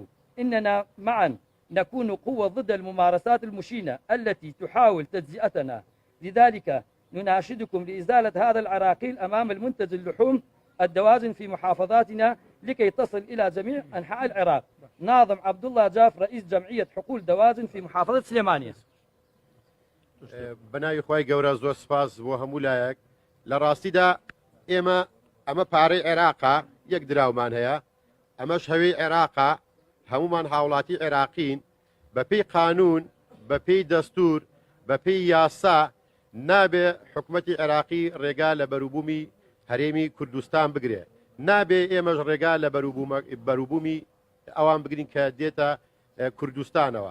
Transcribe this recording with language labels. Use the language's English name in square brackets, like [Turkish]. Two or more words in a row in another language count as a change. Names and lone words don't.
[Arabic] إننا معا نكون قوة ضد الممارسات المشينة التي تحاول تجزئتنا. لذلك نناشدكم لإزالة هذا العراقيل أمام المنتج اللحوم الدواجن في محافظاتنا لكي تصل إلى جميع أنحاء العراق. ناظم عبد الله جاف، رئيس جمعية حقول دواجن في محافظة سليمانية. [Central Kurdish] بناوی خۆی گەورە زۆر سپاس بۆ هەموو لایەک. لە ڕاستیدا ئەمە پارەی عێراقا، یەک دراومان هەیە، ئەمەش هەوێی عێراقا، هەمومان هاوڵاتی عێراقین، بەپێی قانون، بەپێی دەستور، بەپێی یاسا نابێ حکومەتی عێراقی ڕێگا لە بەروبوومی هەرێمی کوردستان بگرێ، نابێ ئێمەش ڕێگا لە بەروبوومی ئەوان بگرین کە دێتە کوردستانەوە.